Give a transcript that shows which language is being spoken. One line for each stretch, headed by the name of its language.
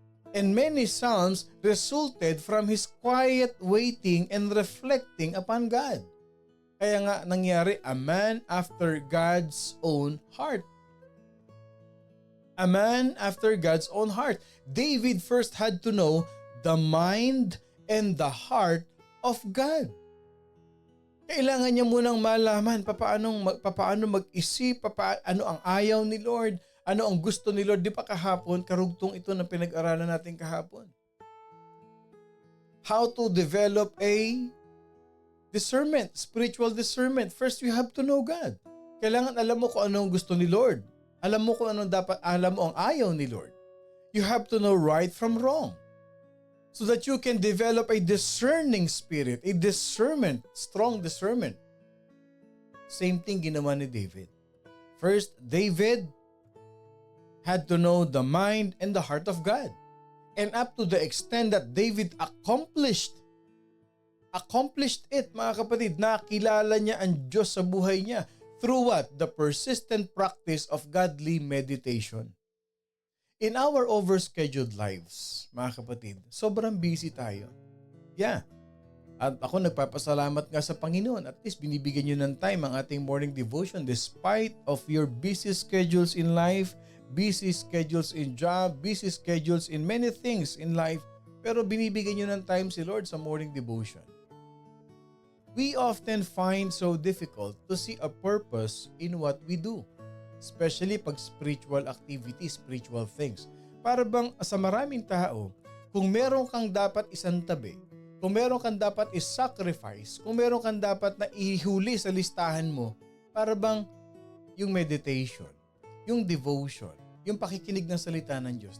English: And many psalms resulted from his quiet waiting and reflecting upon God.
Filipino: Kaya nga nangyari,
English: a man after God's own heart. A man after God's own heart. David first had to know the mind and the heart of God.
Filipino: Kailangan niya munang malaman paano mag-isip, ano ang ayaw ni Lord, ano ang gusto ni Lord. Di pa kahapon, karugtong ito na pinag-aralan natin kahapon.
English: How to develop a discernment, spiritual discernment. First, you have to know God.
Filipino: Kailangan alam mo kung ano ang gusto ni Lord. Alam mo kung ano alam mo ang ayaw ni Lord.
English: You have to know right from wrong. So that you can develop a discerning spirit, a discernment, strong discernment. Same thing
Filipino: ginawa ni David.
English: First, David had to know the mind and the heart of God. And up to the extent that David accomplished it,
Filipino: mga kapatid, nakilala niya ang Diyos sa buhay niya through what?
English: The persistent practice of godly meditation. In our overscheduled lives,
Filipino: mga kapatid, sobrang busy tayo. Yeah. At ako nagpapasalamat nga sa Panginoon.
English: At least
Filipino: binibigyan nyo ng time ang ating morning devotion
English: despite of your busy schedules in life, busy schedules in job, busy schedules in many things in life.
Filipino: Pero binibigyan nyo ng time si Lord sa morning devotion.
English: We often find so difficult to see a purpose in what we do. Especially pag spiritual activities, spiritual things.
Filipino: Para bang sa maraming tao, kung meron kang dapat isantabi, kung meron kang dapat is-sacrifice, kung meron kang dapat na ihuli sa listahan mo, para bang yung meditation, yung devotion, yung pakikinig ng salita ng Diyos.